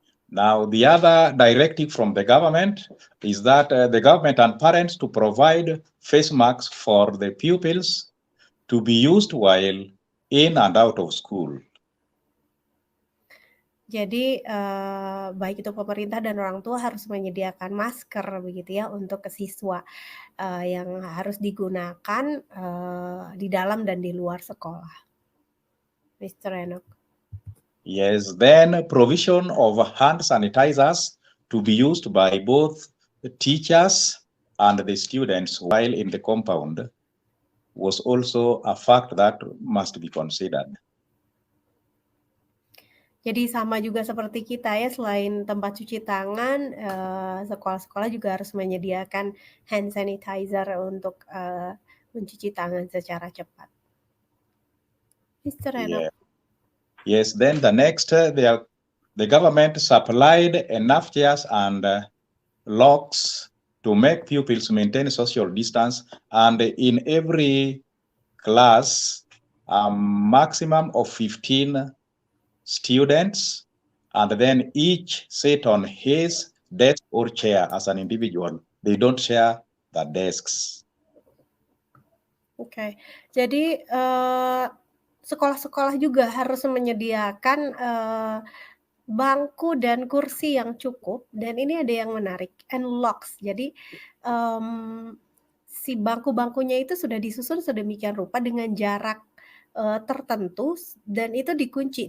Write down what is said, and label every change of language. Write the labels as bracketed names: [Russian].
[English] Now, the other directive from the government is that the government and parents to provide face masks for the pupils to be used while in and out of school. [Indonesian] Jadi baik itu pemerintah dan orang tua harus menyediakan masker begitu ya untuk siswa yang harus digunakan di dalam dan di luar sekolah. [English] Mr. Enoch. Yes, then provision of hand sanitizers to be used by both the teachers and the students while in the compound was also a fact that must be considered. [Indonesian] Jadi sama juga seperti kita ya, selain tempat cuci tangan, sekolah-sekolah juga harus menyediakan hand sanitizer untuk mencuci tangan secara cepat. [English] Mr. Enoch. Yes, then the next, the government supplied enough chairs and locks to make pupils maintain social distance, and in every class, a maximum of 15 students, and then each sit on his desk or chair as an individual. They don't share the desks. [Indonesian] Oke, jadi sekolah-sekolah juga harus menyediakan bangku dan kursi yang cukup, dan ini ada yang menarik, [English] and locks. [Indonesian] Jadi si bangku-bangkunya itu sudah disusun sedemikian rupa dengan jarak tertentu dan itu dikunci.